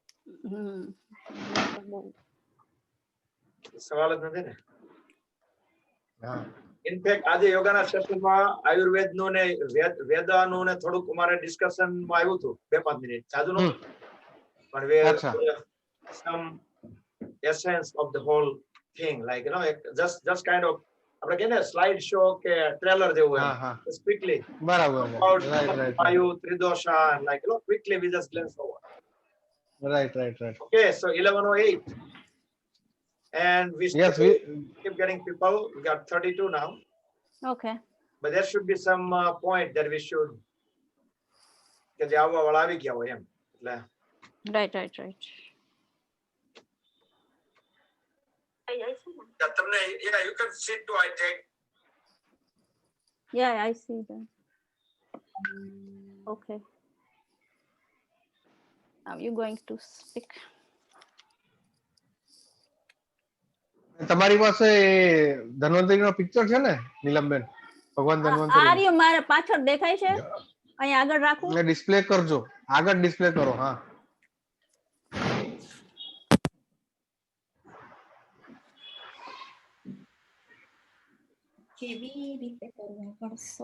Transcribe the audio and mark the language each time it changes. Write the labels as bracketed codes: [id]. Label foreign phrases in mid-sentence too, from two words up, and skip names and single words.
[gu] સવાલ જ નથી ને. ઇનફેક્ટ આજે યોગાના સેશનમાં આયુર્વેદનું ને વેદાનું ને થોડુંક અમારે ડિસ્કશનમાં આવ્યું હતું 2-5 મિનિટ. જાજુ નહોતું પણ [en] some essence of the whole thing, like just kind of [gu] આપણે કહે ને [en] slide show [gu] કે ટ્રેલર જેવું એમ ક્વિકલી. બરાબર. વાયુ ત્રિદોષા [en] like quickly we just glance over. Right. Okay, so 11:08 and we keep getting people. We got 32 now. Okay, but there should be some point that we should [gu] કે જે આવવા વાળા આવી ગયા હોય એમ. એટલે [en] right. તમને you can sit too, I think. Yeah, I see that. Okay, now you going to speak. [gu] તમારી પાસે ધન્વંતરી નો પિક્ચર છે ને નીલમબેન? ભગવાન ધન્વંતરી આ રહ્યો મારે પાછળ દેખાય છે, અહીં આગળ રાખું? ડિસ્પ્લે કરજો, આગળ ડિસ્પ્લે કરો. હા, કેવી રીતે કરવું પડશે?